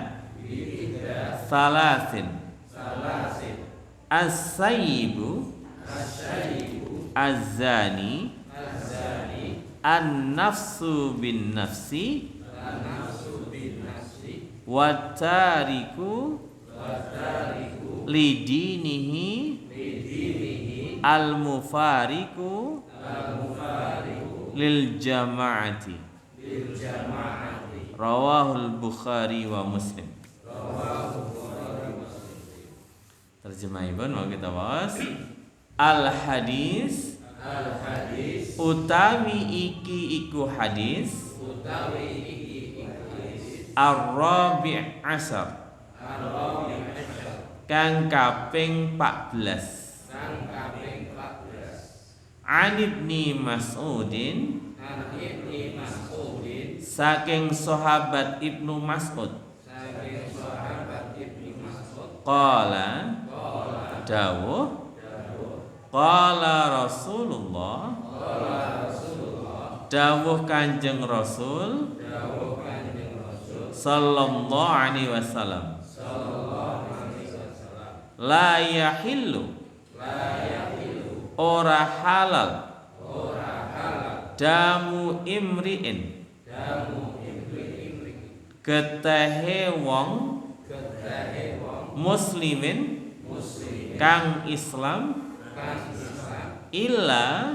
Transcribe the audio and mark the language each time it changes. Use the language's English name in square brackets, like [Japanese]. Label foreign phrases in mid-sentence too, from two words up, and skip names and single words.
[Arabic] ثلاث الثيب الزاني النفس بالنفس والتارك لدينه المفارق للجماعة. رواه البخاري ومسلم. [Javanese] Terjemahipun mau kita bahas. [Arabic] الحديث [Javanese] utawi iki iku hadis [Arabic] الرابع عشر [Javanese] kang kaping 14 [Arabic] عن ابن مسعود [Javanese] saking sahabat Ibnu Mas'ud qala dawuh [Arabic] قال رسول الله [Javanese] dawuh Kanjeng Rasul [Arabic] صلى الله عليه وسلم لا يحل [Javanese] ora halal [Arabic] دم امرئ [Javanese] getehe wong muslimin kang Islam illa